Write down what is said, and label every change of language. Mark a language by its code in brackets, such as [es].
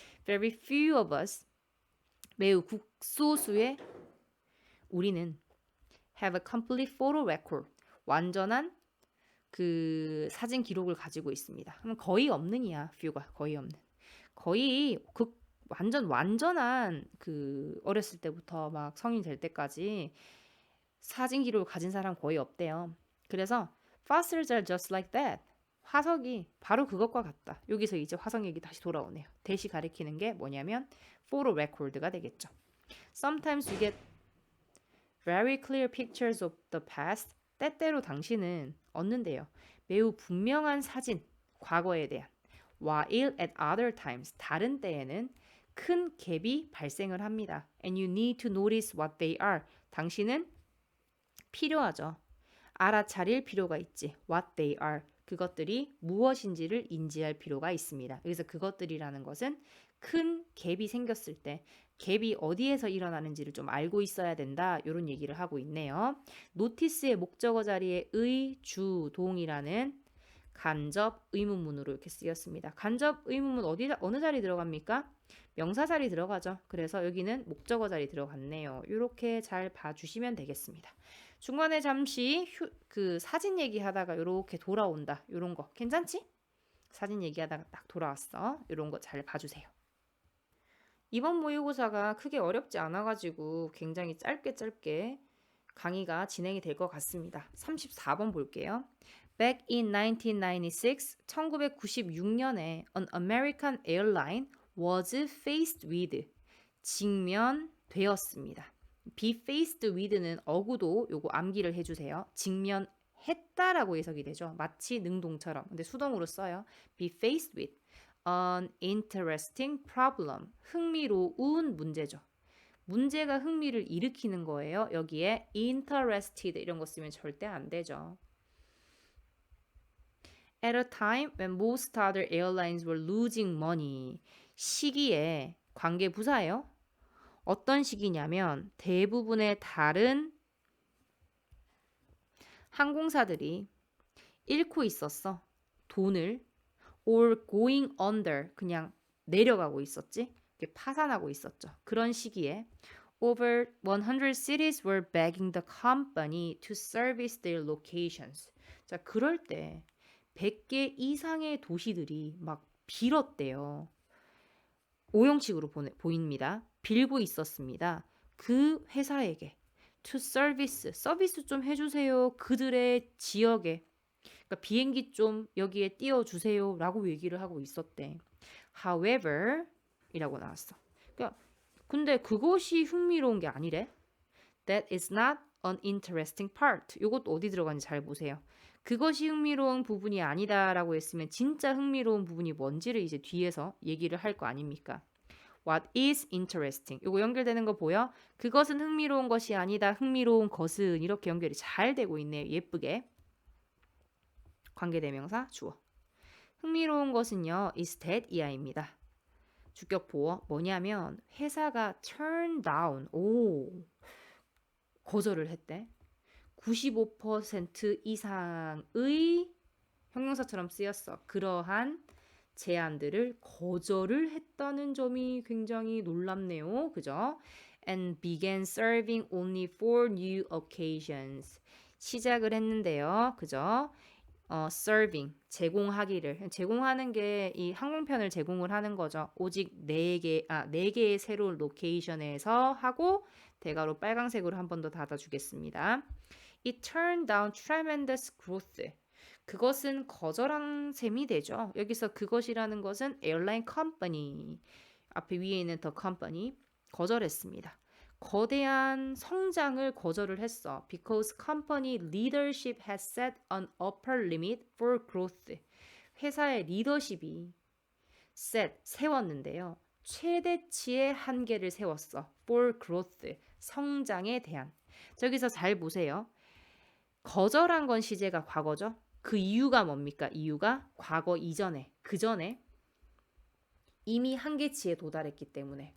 [en] Very few of us, [ko] 매우 극소수의 우리는 [en] have a complete photo record, [ko] 완전한 그 사진 기록을 가지고 있습니다. 그럼 거의 없는이야. few가 거의 없는. 거의 완전한 그 어렸을 때부터 막 성인 될 때까지 사진 기록을 가진 사람 거의 없대요. 그래서 [en] fossils are just like that. [ko] 화석이 바로 그것과 같다. 여기서 이제 화석 얘기 다시 돌아오네요. 대시 가리키는 게 뭐냐면 photo record가 되겠죠. [en] Sometimes you get very clear pictures of the past. [ko] 때때로 당신은 얻는데요. 매우 분명한 사진, 과거에 대한. [en] While at other times, [ko] 다른 때에는 큰 갭이 발생을 합니다. [en] And you need to notice what they are. [ko] 당신은 필요하죠. 알아차릴 필요가 있지. [en] What they are. [ko] 그것들이 무엇인지를 인지할 필요가 있습니다. 여기서 그것들이라는 것은 큰 갭이 생겼을 때 갭이 어디에서 일어나는지를 좀 알고 있어야 된다. 이런 얘기를 하고 있네요. 노티스의 목적어 자리에 의, 주, 동이라는 간접 의문문으로 이렇게 쓰였습니다. 간접 의문문 어느 자리 들어갑니까? 명사 자리 들어가죠. 그래서 여기는 목적어 자리 들어갔네요. 이렇게 잘 봐주시면 되겠습니다. 중간에 잠시 그 사진 얘기하다가 이렇게 돌아온다. 이런 거 괜찮지? 사진 얘기하다가 딱 돌아왔어. 이런 거 잘 봐주세요. 이번 모의고사가 크게 어렵지 않아가지고 굉장히 짧게 강의가 진행이 될 것 같습니다. 34번 볼게요. [en] Back in 1996, [ko] 1996년에 [en] an American airline was faced with, [ko] 직면되었습니다. be faced with는 어구도 요거 암기를 해주세요. 직면했다라고 해석이 되죠. 마치 능동처럼. 근데 수동으로 써요. [en] be faced with an interesting problem. [ko] 흥미로운 문제죠. 문제가 흥미를 일으키는 거예요. 여기에 interested 이런 거 쓰면 절대 안 되죠. [en] At a time when most other airlines were losing money. [ko] 시기에 관계 부사예요. 어떤 시기냐면 대부분의 다른 항공사들이 잃고 있었어. 돈을 [en] or going under [ko] 그냥 내려가고 있었지. 파산하고 있었죠. 그런 시기에 [en] over 100 cities were begging the company to service their locations. [ko] 자, 그럴 때 100개 이상의 도시들이 막 빌었대요. 오형식으로 보입니다. 빌고 있었습니다. 그 회사에게 to service, 서비스 좀 해주세요. 그들의 지역에. 그러니까 비행기 좀 여기에 띄워주세요 라고 얘기를 하고 있었대. However 이라고 나왔어. 그러니까 근데 그것이 흥미로운 게 아니래. [en] That is not an interesting part. [ko] 이것도 어디 들어가는지 잘 보세요. 그것이 흥미로운 부분이 아니다라고 했으면 진짜 흥미로운 부분이 뭔지를 이제 뒤에서 얘기를 할 거 아닙니까? [en] What is interesting? [ko] 이거 연결되는 거 보여? 그것은 흥미로운 것이 아니다. 흥미로운 것은 이렇게 연결이 잘 되고 있네요. 예쁘게. 관계대명사 주어. 흥미로운 것은요. [en] is that [ko] 이하입니다. 주격 보어 뭐냐면 회사가 turn down 거절을 했대. 95% 이상의 형용사처럼 쓰였어. 그러한 제안들을 거절을 했다는 점이 굉장히 놀랍네요. 그죠? [en] And began serving only for new occasions. [ko] 시작을 했는데요. 그죠? serving, 제공하기를. 제공하는 게 이 항공편을 제공을 하는 거죠. 오직 4개의 새로운 로케이션에서 하고 대괄호 빨강색으로 한 번 더 닫아주겠습니다. [en] It turned down tremendous growth. [ko] 그것은 거절한 셈이 되죠. 여기서 그것이라는 것은 에어라인 컴퍼니. 앞에 위에 있는 더 컴퍼니 거절했습니다. 거대한 성장을 거절을 했어. [en] Because company leadership has set an upper limit for growth. [ko] 회사의 리더십이 세웠는데요. 최대치의 한계를 세웠어. [en] For growth. [ko] 성장에 대한. 저기서 잘 보세요. 거절한 건 시제가 과거죠. 그 이유가 뭡니까? 이유가 과거 이전에, 그 전에 이미 한계치에 도달했기 때문에.